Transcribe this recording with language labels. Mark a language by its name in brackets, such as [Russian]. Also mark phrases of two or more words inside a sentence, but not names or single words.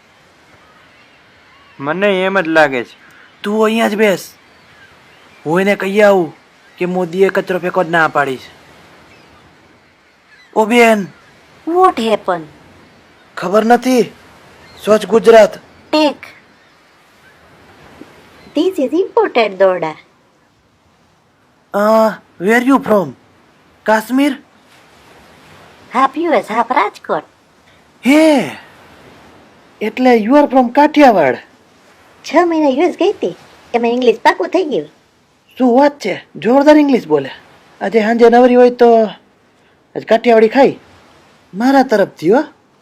[Gujarati] મને એમ જ લાગે છે. તું અહીંયા જ બેસ, હું એને કહી આવું કે મોદીએ કચરો ફેંકવા જ ના પાડી છે. ઓ બેન, [English] What happened? [Gujarati] ખબર નથી? સ્વચ્છ ગુજરાત. [English] Take. This is imported doda. Where you from? કાશ્મીર? Half US, half Rajkot. [Gujarati] હે, એટલે [English] you are from [Gujarati] કાઠિયાવાડ. 6 મહિના US ગઈ હતી, એમાં ઇંગ્લિશ પાકું થઈ ગયું. શું વાત છે, જોરદાર ઇંગ્લિશ બોલે. આજે સાંજે નવરી હોય તો આજ કાઠિયાવાડી ખાઈ મારા તરફથી હો.